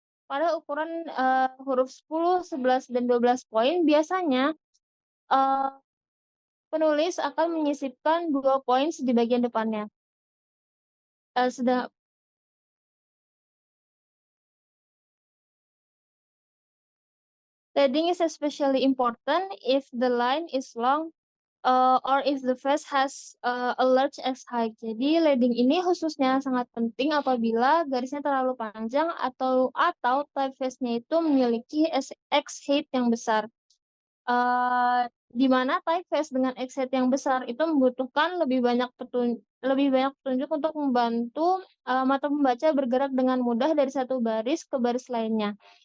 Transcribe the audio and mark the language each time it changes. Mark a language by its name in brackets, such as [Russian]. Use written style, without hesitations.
[Indonesian] Pada ukuran, huruf 10, 11, dan 12 poin biasanya, eee, penulis akan menyisipkan 2 poin di bagian depannya. [English] Eee, seda Leading is especially important if the line is long, or if the face has, a large X height. [Indonesian] Jadi leading ini khususnya sangat penting apabila garisnya terlalu panjang atau typeface-nya itu memiliki X height yang besar. Di mana typeface dengan X height yang besar itu membutuhkan lebih banyak petunjuk untuk membantu, mata pembaca bergerak dengan mudah dari satu baris ke baris lainnya.